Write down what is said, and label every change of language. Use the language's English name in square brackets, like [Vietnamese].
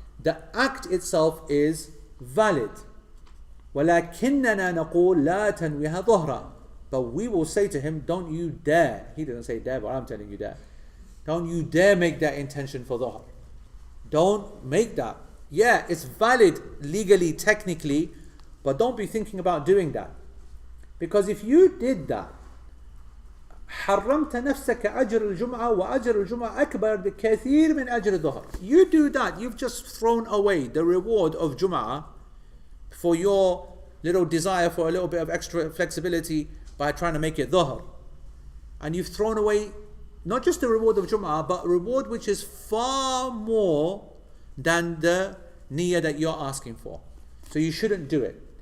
[English] The act itself is valid. [Arabic] وَلَكِنَّنَا نَقُولْ لَا تَنْوِهَا ظُهْرًا. [English] But we will say to him, don't you dare. He didn't say dare, but I'm telling you dare. Don't you dare make that intention for Dhuhr. Don't make that. Yeah, it's valid legally, technically, but don't be thinking about doing that. Because if you did that, [Arabic] حرمت نفسك أجر الجمعة وأجر الجمعة أكبر بكثير من أجر الظهر. [English] You do that, you've just thrown away the reward of Jum'ah for your little desire for a little bit of extra flexibility by trying to make it Dhuhr. And you've thrown away not just the reward of Jum'ah, but a reward which is far more than the niyyah that you're asking for. So you shouldn't do it.